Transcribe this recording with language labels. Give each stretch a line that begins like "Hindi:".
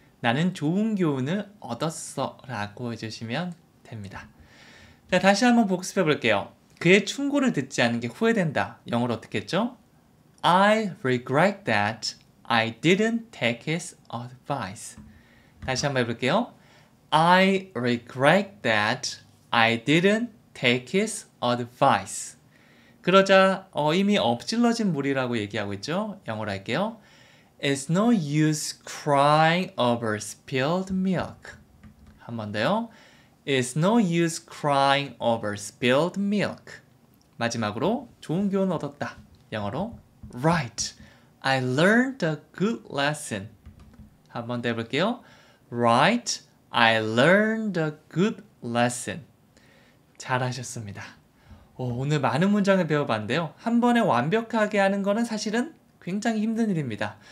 Korean: 나는 좋은 교훈을 얻었어 라고 해주시면 됩니다. 자, 다시 한번 복습해 볼게요. 그의 충고를 듣지 않은 게 후회된다. 영어로 어떻게 했죠?
English: I regret that I didn't take his advice.
Korean: 다시 한번 해볼게요.
English: I regret that I didn't take his advice.
Korean: 그러자 이미 엎질러진 물이라고 얘기하고 있죠. 영어로 할게요.
English: It's no use crying over spilled milk.
Korean: 한 번 더요.
English: It's no use crying over spilled milk.
Korean: 마지막으로 좋은 교훈 얻었다. 영어로
English: Right. I learned a good lesson.
Korean: 한 번 더 해볼게요.
English: Right. I learned a good lesson.
Korean: 잘하셨습니다. 오늘 많은 문장을 배워봤는데요. 한 번에 완벽하게 하는 거는 사실은 굉장히 힘든 일입니다.